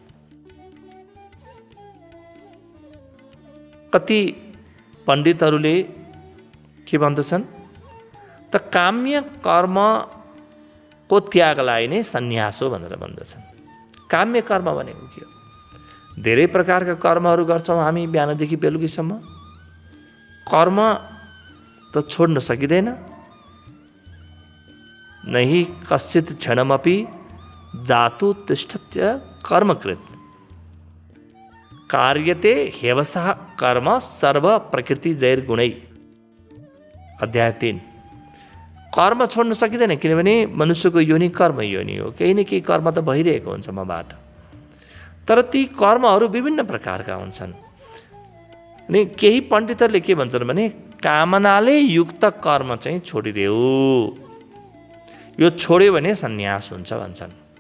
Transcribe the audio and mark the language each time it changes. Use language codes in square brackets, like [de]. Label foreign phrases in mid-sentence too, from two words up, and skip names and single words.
[ne] कति पण्डितहरूले के भन्दछन् त काम्य कर्मको त्यागलाई नै सन्यास हो भनेर भन्दछन्। काम्य कर्म भनेको के हो? धेरै प्रकारका कर्महरू गर्छौँ हामी बिहानदेखि बेलुकीसम्म। कर्म त छोड्न सकिँदैन। [sa] नहि कश्चित क्षणमपि जातु तिष्ठत्य कर्मकृत कार्यते हेवसः कर्म सर्व प्रकृति जैर गुणै। [ne] अध्याय 3। कर्म छोड्न सकिँदैन, किनभने मनुष्यको योनि कर्म योनि हो। केही न केही कर्म त भइरहेको हुन्छ मबाट। तर ती कर्महरू विभिन्न प्रकारका हुन्छन्। अनि केही पण्डितहरूले के भन्छन् भने कामनाले युक्त कर्म चाहिँ छोडिदेऊ, यो छोड्यो भने सन्यास हुन्छ भन्छन्।